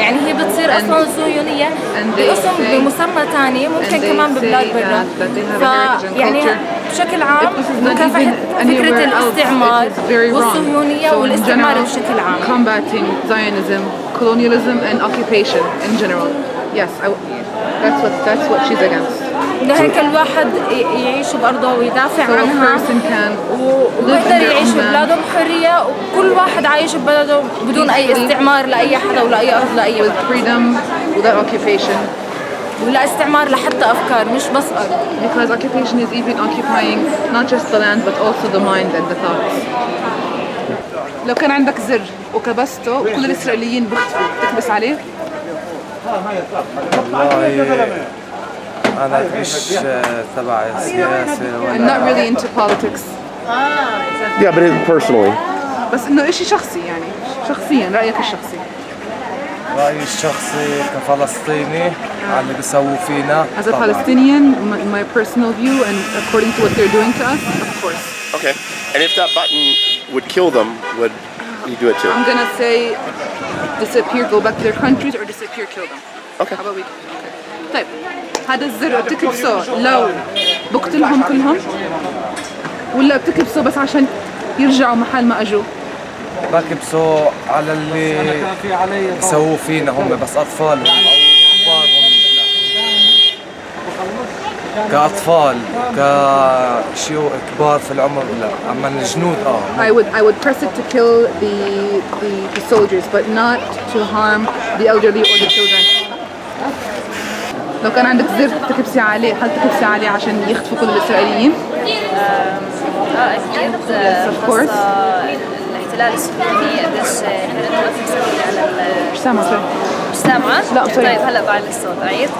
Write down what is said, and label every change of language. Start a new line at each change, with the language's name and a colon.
Arabic: يعني هي بتصير أصلا صهيونية باسم بمسمى ثاني ممكن كمان ببلاد برا. فيعني بشكل عام مكافحة فكرة الاستعمار والصهيونية والاستعمار بشكل عام.
English: Combating Zionism, colonialism and occupation in general. Yes, that's what she's against.
Arabic: لهيك الواحد يعيش بأرضه ويدافع عنها ويقدر يعيش ببلاده بحرية، وكل واحد عايش ببلده بدون أي استعمار لأي حدا ولا أي أرض لأي
English: with freedom, without occupation.
Arabic: ولا استعمار لحتى أفكار مش بس أرض.
English: Because occupation is even occupying not just the land but also the mind and the thoughts.
Arabic: لو كان عندك زر وكبسته وكل الإسرائيليين بيختفوا تكبس عليه؟ والله أنا مش تبع السياسة
English: I'm not really into politics. Yeah, but personally.
Arabic: بس إنه إشي شخصي يعني شخصيا رأيك الشخصي. رأيي الشخصي كفلسطيني على اللي بيسووا فينا.
English: As a Palestinian, my personal view and according to what they're doing to us, of course. Okay. And if that button would kill them, would you do it too? I'm gonna say disappear, go back to their countries, or disappear, kill them. Okay. How about we? Okay.
Arabic: طيب هذا الزر بتكبسه لو بقتلهم كلهم ولا بتكبسه بس عشان يرجعوا محل ما اجوا؟ بكبسوا على اللي بيسووا فينا هم بس أطفال أو كبار كأطفال كشيوخ كبار في العمر لا، أما الجنود
English: I would press it to kill the soldiers but not to harm the elderly or the children.
Arabic: لو كان عندك زر تكبسي عليه هل تكبسي عليه عشان يختفوا كل الإسرائيليين؟ أكيد.
English: Yes, of course.
Arabic: الاحتلال الصهيوني قديش احنا نتوفق على مش سامعة سوري. مش سامعة؟ لا، سوري. طيب هلا بعلي الصوت عيد.